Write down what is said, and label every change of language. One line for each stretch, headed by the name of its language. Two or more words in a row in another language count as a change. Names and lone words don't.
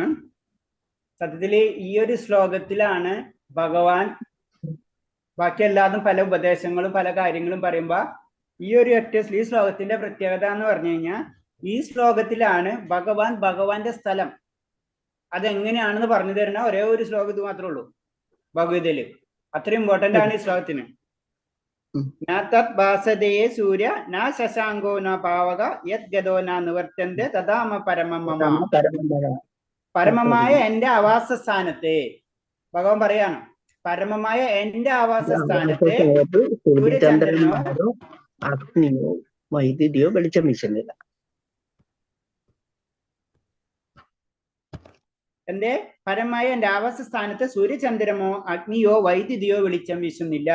Malayalam: സത്യത്തില് ഈ ഒരു ശ്ലോകത്തിലാണ് ഭഗവാൻ ബാക്കി എല്ലാതും പല ഉപദേശങ്ങളും പല കാര്യങ്ങളും പറയുമ്പോ ഈ ഒരു ഈ ശ്ലോകത്തിന്റെ പ്രത്യേകത എന്ന് പറഞ്ഞു കഴിഞ്ഞാൽ ഈ ശ്ലോകത്തിലാണ് ഭഗവാന്റെ സ്ഥലം അതെങ്ങനെയാണെന്ന് പറഞ്ഞു തരുന്ന ഒരേ ഒരു ശ്ലോകം ഇത് മാത്രമേ ഉള്ളൂ ഭഗവതിയില്. അത്ര ഇമ്പോർട്ടൻ്റ് ആണ് ഈ ശ്ലോകത്തിന്.
Sanskrit: ഭാസതേ സൂര്യ ന ശശാങ്കോ ന പാവക യത് ഗതോ ന നിവർത്തന്തെ തഥാമ പരമം മമ.
Malayalam: പരമമായ എന്റെ ആവാസസ്ഥാനത്തെ ഭഗവാൻ പറയാണ്, പരമമായ എന്റെ ആവാസസ്ഥാനത്തെ സൂര്യചന്ദ്രനോ അഗ്നിയോ വൈദ്യുതിയോ വെളിച്ചം വീശുന്നില്ല. എന്റെ പരമായ എന്റെ ആവാസസ്ഥാനത്ത് സൂര്യചന്ദ്രമോ അഗ്നിയോ വൈദ്യുതിയോ വെളിച്ചം വീശുന്നില്ല.